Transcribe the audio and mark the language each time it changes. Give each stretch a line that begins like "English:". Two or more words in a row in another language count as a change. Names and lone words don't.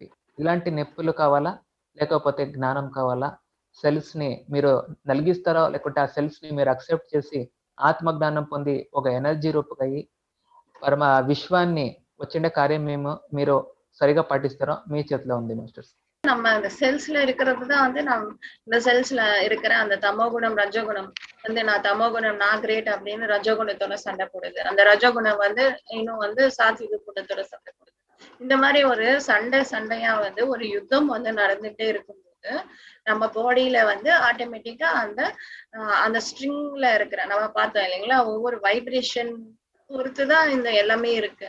Telugu: ఇలాంటి నొప్పులు కావాలా లేకపోతే జ్ఞానం కావాలా? సెల్స్ ని మీరు నలిగిస్తారో లేకుంటే ఆ సెల్స్ ని మీరు అక్సెప్ట్ చేసి ఆత్మజ్ఞానం పొంది ఒక ఎనర్జీ రూపకయ్యి పరమ విశ్వాన్ని వచ్చిండే కార్యం మీరు సరిగా పాటిస్తారో మీ చేతిలో ఉంది మాస్టర్స్.
Tamil: நம்ம அந்த செல்ஸ்ல இருக்கிறது தான் வந்து இந்த செல்ஸ்ல இருக்கிற அந்த தமோகுணம் ரஜோகுணம் வந்து நான் தமோகுணம் நான் கிரேட் அப்படின்னு ரஜோகுணத்தோட சண்டை போடுது. அந்த ரஜோகுணம் வந்து இன்னும் வந்து சாத்விக குணத்தோட சண்டை போடுது. இந்த மாதிரி ஒரு சண்டையா வந்து ஒரு யுத்தம் வந்து நடந்துட்டே இருக்கும்போது நம்ம பாடியில வந்து ஆட்டோமேட்டிக்கா அந்த ஸ்ட்ரிங்ல இருக்கிற நம்ம பார்த்தோம் இல்லைங்களா, ஒவ்வொரு வைப்ரேஷன் பொறுத்துதான் இந்த எல்லாமே இருக்கு.